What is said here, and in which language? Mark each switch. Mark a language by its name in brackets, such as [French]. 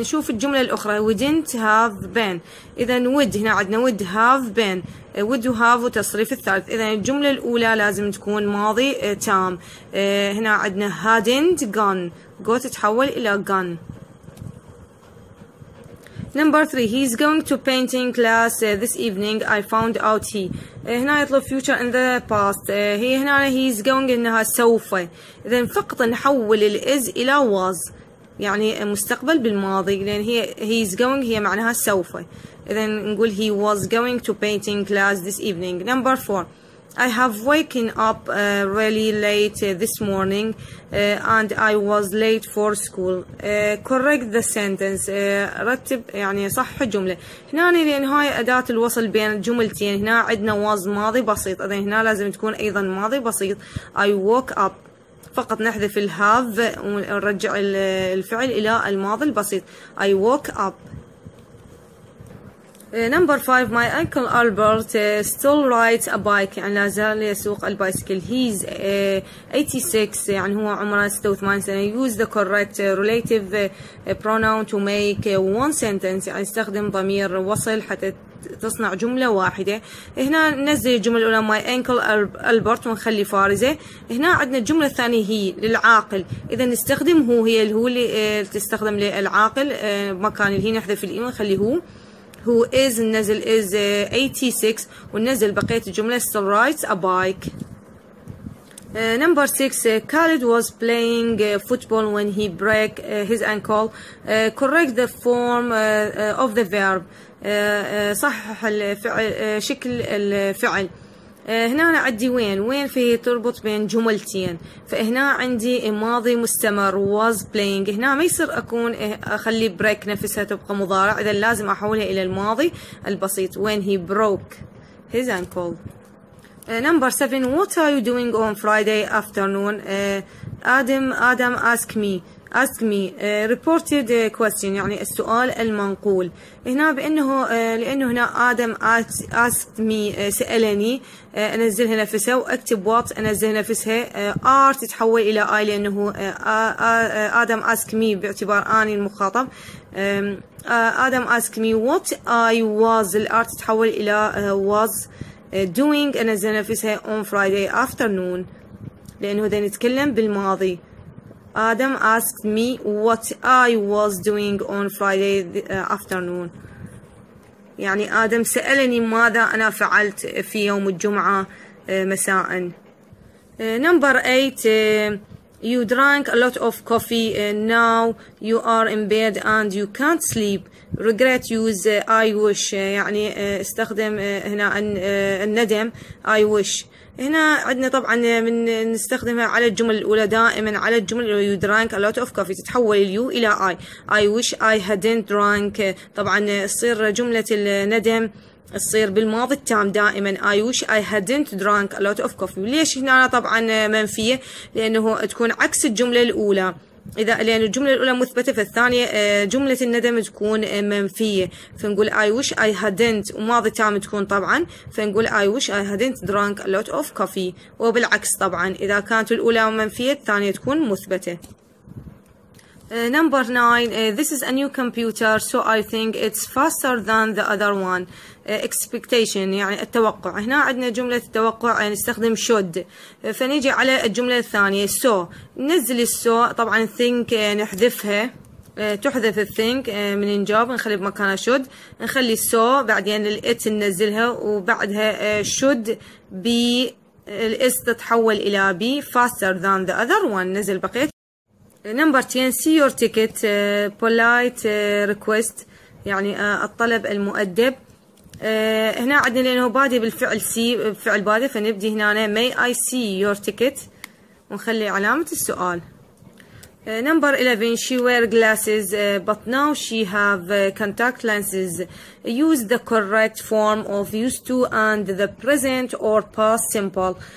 [Arabic] نشوف الجملة الأخرى [English] wouldn't have been. [Arabic] إذا would هنا عندنا [English] would have been would have [Arabic] وتصريف الثالث. إذا الجملة الأولى لازم تكون ماضي تام. هنا عندنا hadn't gone go تتحول إلى gone. [English] Number 3 he's going to painting class this evening I found out he. [Arabic] هنا يطلب future in the past. هي هنا [English] he's going [Arabic] إنها سوف. إذا فقط نحول الإز إلى was يعني مستقبل بالماضي لأن هي [English] he's going [Arabic] هي معناها سوف. إذا نقول [English] he was going to painting class this evening. Number 4 I have waken up really late this morning and I was late for school. correct the sentence. [Arabic] رتب يعني صح الجملة. هنا لأن هاي أداة الوصل بين الجملتين. هنا عندنا was ماضي بسيط. إذا هنا لازم تكون أيضا ماضي بسيط. [English] I woke up [Arabic] فقط نحذف الهاف ونرجع الفعل إلى الماضي البسيط. [English] I woke up. Number 5 my uncle Albert still rides a bike [Arabic] يعني لا زال يسوق البايسكل. [English] he's 86 [Arabic] يعني هو عمره 86 سنة. [English] use the correct relative pronoun to make one sentence [Arabic] يعني استخدم ضمير وصل حتى تصنع جملة واحدة. هنا ننزل الجملة الأولى [English] my uncle Albert [Arabic] ونخلي فارزة. هنا عندنا الجملة الثانية هي للعاقل. إذا نستخدم هو هي الهو اللي تستخدم للعاقل مكان الهي نحذف الإي ونخلي هو. [English] who is ننزل is 86 [Arabic] وننزل بقية الجملة [English] still rides a bike. Number 6 Khalid was playing football when he broke his ankle. correct the form of the verb. [Arabic] صحح الفعل شكل الفعل. هنا أنا عندي وين فيه تربط بين جملتين. فهنا عندي ماضي مستمر was playing. هنا ما يصير أخلي break نفسها تبقى مضارع. إذا لازم أحولها إلى الماضي البسيط [English] when he broke his ankle. Number 7 what are you doing on Friday afternoon? Adam ask me reported question [Arabic] يعني السؤال المنقول. هنا لأنه هنا آدم asked me سألني أنزلها نفسها وأكتب what أنزلها نفسها. are تتحول إلى I لأنه آدم ask me باعتبار أني المخاطب. آدم [English] ask me what I was [Arabic] الار تتحول إلى was doing أنزلها نفسها [English] on Friday afternoon [Arabic] لأنه ده نتكلم بالماضي. [English] Adam asked me what I was doing on Friday afternoon. [Arabic] يعني آدم سألني ماذا أنا فعلت في يوم الجمعة مساء. [English] Number 8 you drank a lot of coffee now you are in bed and you can't sleep. regret use I wish [Arabic] يعني استخدم هنا الندم [English] I wish. [Arabic] هنا عندنا طبعا من نستخدمها على الجمل الأولى دائما على الجمل الأولى [English] you drank a lot of coffee [Arabic] تتحول اليو إلى [English] I wish I hadn't drank. [Arabic] طبعا تصير جملة الندم تصير بالماضي التام دائما [English] I wish I hadn't drank a lot of coffee. [Arabic] ليش هنا طبعا منفية؟ لأنه تكون عكس الجملة الأولى. لأن الجملة الأولى مثبتة فالثانية جملة الندم تكون منفية فنقول [English] I wish I hadn't وماضي تام تكون طبعا فنقول I wish I hadn't drank a lot of coffee. [Arabic] وبالعكس طبعا إذا كانت الأولى منفية الثانية تكون مثبتة. [English] Number 9 this is a new computer so I think it's faster than the other one. [Arabic] expectation يعني التوقع. هنا عندنا جملة التوقع نستخدم should فنيجي على الجملة الثانية so ننزل السو طبعا think نحذفها تحذف الثينك من نجاوب نخلي بمكانها should نخلي so بعدين الات ننزلها وبعدها should be الاس تتحول إلى [English] be faster than the other one [Arabic] نزل بقية. [English] Number 10 see your ticket polite request [Arabic] يعني الطلب المؤدب. هنا عندنا لأنه بادي بالفعل see بفعل بادي فنبدي هنا [English] may I see your ticket [Arabic] ونخلي علامة السؤال. [English] Number 11 she wear glasses but now she have contact lenses. use the correct form of used to and the present or past simple.